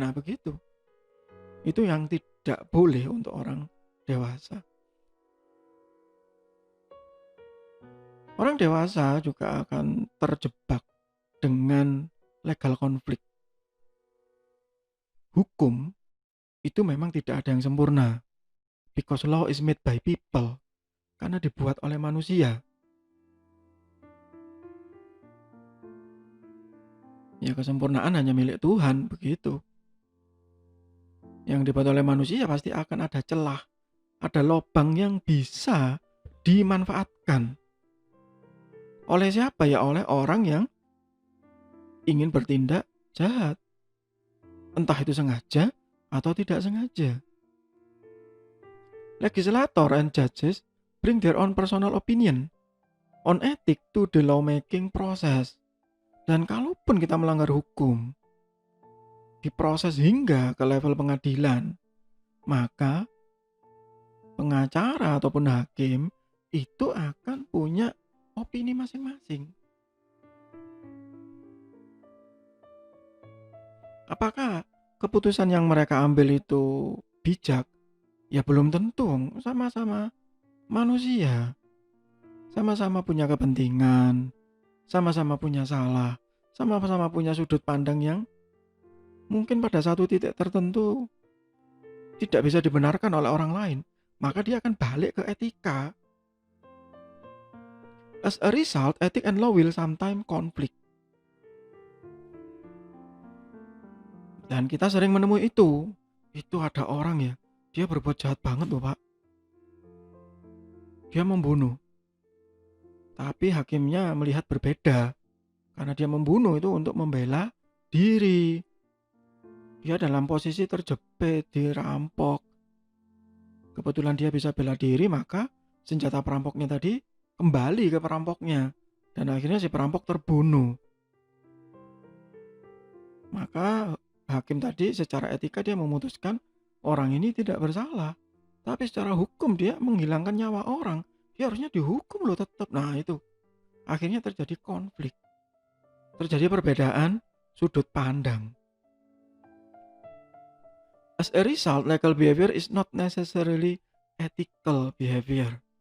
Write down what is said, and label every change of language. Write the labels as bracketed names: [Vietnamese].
[Indonesian] Nah begitu. Itu yang tidak boleh untuk orang dewasa. Orang dewasa juga akan terjebak dengan legal konflik. Hukum itu memang tidak ada yang sempurna. [English] Because law is made by people. [Indonesian] Karena dibuat oleh manusia. Ya kesempurnaan hanya milik Tuhan, begitu. Yang dibuat oleh manusia pasti akan ada celah, ada lubang yang bisa dimanfaatkan. Oleh siapa? Ya oleh orang yang ingin bertindak jahat. Entah itu sengaja atau tidak sengaja. [English] Legislator and judges bring their own personal opinion on ethics to the lawmaking process. [Indonesian] Dan kalaupun kita melanggar hukum, diproses hingga ke level pengadilan, maka pengacara ataupun hakim itu akan punya opini masing-masing. Apakah keputusan yang mereka ambil itu bijak? Ya belum tentu, sama-sama manusia. Sama-sama punya kepentingan, sama-sama punya salah, sama-sama punya sudut pandang yang mungkin pada satu titik tertentu tidak bisa dibenarkan oleh orang lain. Maka dia akan balik ke etika. [English] As a result, ethics and law will sometimes conflict. [Indonesian] Dan kita sering menemui itu. Itu ada orang ya, dia berbuat jahat banget loh pak. Dia membunuh. Tapi hakimnya melihat berbeda. Karena dia membunuh itu untuk membela diri. Dia dalam posisi terjepit, dirampok. Kebetulan dia bisa bela diri, maka senjata perampoknya tadi kembali ke perampoknya. Dan akhirnya si perampok terbunuh. Maka hakim tadi secara etika dia memutuskan orang ini tidak bersalah. Tapi secara hukum dia menghilangkan nyawa orang. Dia harusnya dihukum loh tetap. Nah itu. Akhirnya terjadi konflik. Terjadi perbedaan sudut pandang. [English] As a result, legal behavior is not necessarily ethical behavior.